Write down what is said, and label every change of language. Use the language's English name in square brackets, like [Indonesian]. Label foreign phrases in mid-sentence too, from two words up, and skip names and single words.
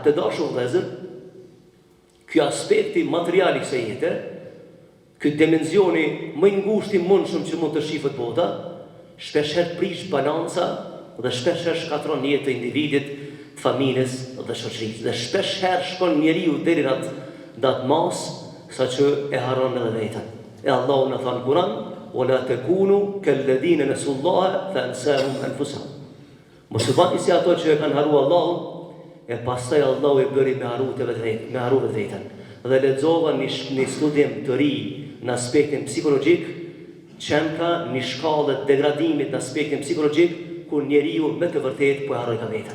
[Albanian] Të dashur vëllezër, ky aspekti material i kësaj jete, ky dimensioni më i ngushtë i mundshëm që mund të shifet bota, shpeshherë prish balanca dhe shpeshherë shkatron jetën e individit, të familjes dhe shoqërisë. Dhe shpeshherë shkon njeriu deri në atë mas saqë e harron edhe veten. E Allahu na thon Kur'an: [Arabic] "ولا تكونوا كالذين نسوا الله فأنساهم أنفسهم." [Albanian] Mos u bani si ato që e kanë harruar Allahun, e pastaj Allahu e bëri me harru vetën. Dhe lexova një studim të ri në aspektin psikologjik, çemka një shkallë degradimit në aspektin psikologjik, kur njeriu me të vërtetë po e harroi vetën.